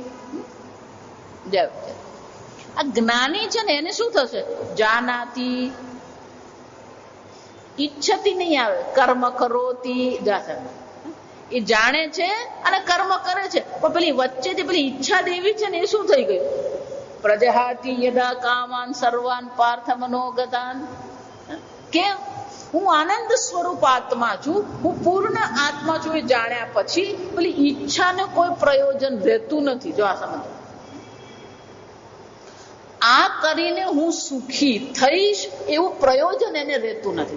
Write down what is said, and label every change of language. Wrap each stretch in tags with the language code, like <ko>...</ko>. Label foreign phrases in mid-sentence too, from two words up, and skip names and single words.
<gu>આ જ્ઞાની છે ને એને શું થશે?</gu> <sa>જાનાતી ઈચ્છતી</sa> <gu>નહીં આવે,</gu> <sa>કર્મ કરોતી.</sa> <gu>એ જાણે છે અને કર્મ કરે છે પણ પેલી વચ્ચે જે પેલી ઈચ્છા દેવી છે ને એ શું થઈ ગયું?</gu> <sa>પ્રજહાતિ યદા કામાન સર્વાન પાર્થ મનોગતાન.</sa> <gu>કેમ? હું આનંદ સ્વરૂપ આત્મા છું, હું પૂર્ણ આત્મા છું. એ જાણ્યા પછી પેલી ઈચ્છાને કોઈ પ્રયોજન રહેતું નથી. જો આ સમજો, આ કરીને હું સુખી થઈશ એવું પ્રયોજન એને રહેતું નથી.</gu>